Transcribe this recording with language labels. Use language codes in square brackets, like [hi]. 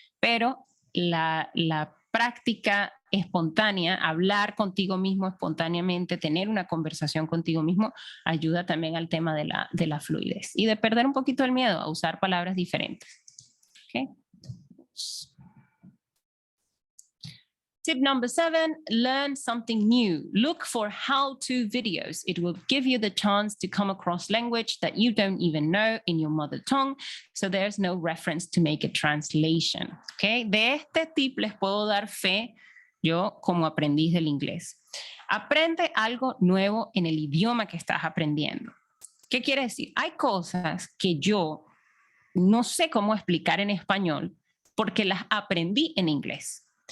[es] Pero la práctica espontánea, hablar contigo mismo espontáneamente, tener una conversación contigo mismo, ayuda también al tema de la fluidez y de perder un poquito el miedo a usar palabras diferentes. [en] ¿Okay? Tip number 7, learn something new. Look for how-to videos. It will give you the chance to come across language that you don't even know in your mother tongue, so there's no reference to make a translation. Okay? [es] De este tip les puedo dar fe yo como aprendiz del inglés. Aprende algo nuevo en el idioma que estás aprendiendo. ¿Qué quiere decir? Hay cosas que yo no sé cómo explicar en español porque las aprendí en inglés.